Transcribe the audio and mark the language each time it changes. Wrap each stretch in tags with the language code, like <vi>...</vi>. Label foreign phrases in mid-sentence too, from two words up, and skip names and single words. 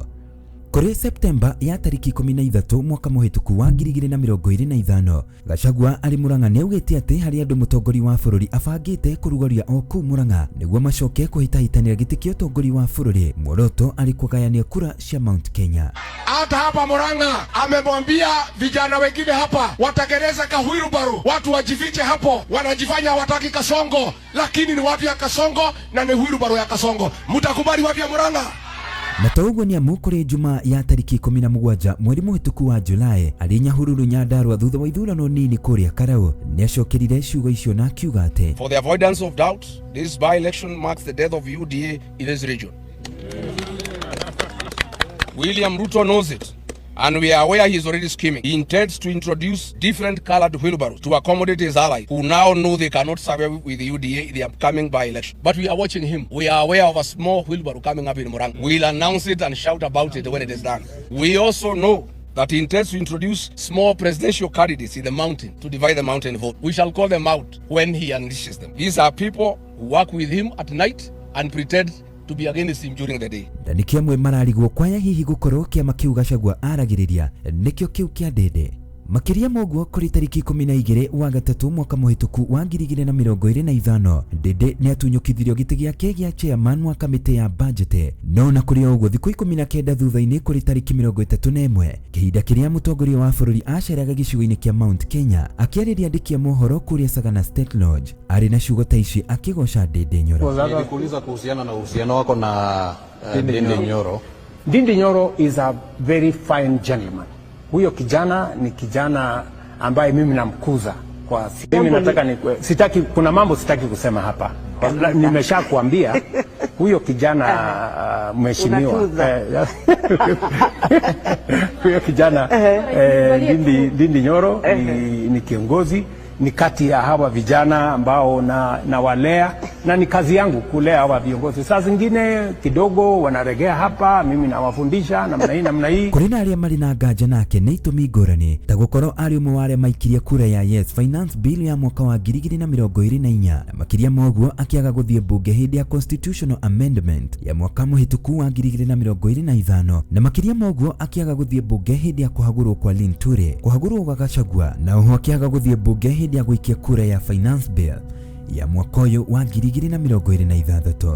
<ki>Kuri Septemba ya tariki 13 mwaka muhituku wa 2025, Gachagua ari Murang'a neugite ati hari andu mutongori wa bururi abangite kurugoria o ku Murang'a niguo macoke kuhitahitanira giti kia utongori wa bururi. Muoroto ari kugayania kura cia Mount Kenya.</ki> <sw>Hata hapa Murang'a amemwambia vijana wengine hapa watengeneze kahwirubaru, watu wajifiche hapo, wanajifanya wataki Kasongo, lakini ni watu ya Kasongo na ni hwirubaru ya Kasongo. Mtakubali watu ya Murang'a?</sw> <ki>Na taugo ni amukuri Juma ya tariki 17 mweri muhituku wa Julai ari Nyahururu Nyandarua thutha wa ithurano nini kuria Karau ni acokerire ciugo icio na akiuga ati</ki> <en>for the avoidance of doubt, this by-election marks the death of UDA in this region. William Ruto knows it, and we are aware he is already scheming. He intends to introduce different colored wheelbarrows to accommodate his allies who now know they cannot survive with the UDA in the upcoming by-election. But we are watching him. We are aware of a small wheelbarrow coming up in Murang'a. We'll announce it and shout about it when it is done. We also know that he intends to introduce small presidential candidates in the mountain to divide the mountain vote. We shall call them out when he unleashes them. These are people who work with him at night and pretend to be against him during the day.</en> <ki>Na nikio amwe mararigwo kwaya hihi gukorwo kiama kiu Gachagua aragiriria nikio kiu kia Ndindi. Makiria moguo kuri tariki 12 wa gatatu mwaka muhituku wa 2025, Ndindi ni atunyukithirio giti giake gia chairman wa kamiti ya budget. No na kuri oguo thiku 19 thutha-ini kuri tariki 31 kihinda kiria mutongoria wa bururi aceraga gicigo-ini kia Mount Kenya akiariria andiki a mohoro kuria Sagana State Lodge ari na ciugo ta ici akigoca Ndindi Nyoro.</ki> <sw>Nilikuuliza kuhusiana na uhusiano wako na Ndindi Nyoro.</sw> <en>Ndindi Nyoro is a very fine gentleman.</en> <sw>Huyo kijana ni kijana ambaye mimi namkuza kwa mimi nataka sitaki kuna mambo sitaki kusema hapa. Nimeshakwambia huyo kijana mheshimiwa huyo kijana Ndindi Nyoro ni kiongozi, ni kati ya hawa vijana ambao na walea, na ni kazi yangu kulea hawa viongozi. Saa zingine kidogo wanaregea hapa, mimi nawafundisha namna hii.</sw> <ki>Kuri na aria mari na nganja nake ni itumi ngurani ta gukorwo ari umwe wa aria maikiria kura ya</ki> <en>yes finance bill</en> <ki>ya mwaka wa 2024 na makiria moguo akiaga guthie bunge hindi ya</ki> <en>constitutional amendment</en> <ki>ya mwaka muhituku wa 2025, na makiria moguo akiaga guthie bunge hindi ya kuhagurwo kwa Linture, kuhagurwo kwa Gachagua, na oho akiaga guthie bunge hindi ya guikia kura ya</ki> <en>finance bill</en> <ki>ya mwaka uyu wa 2026.</ki>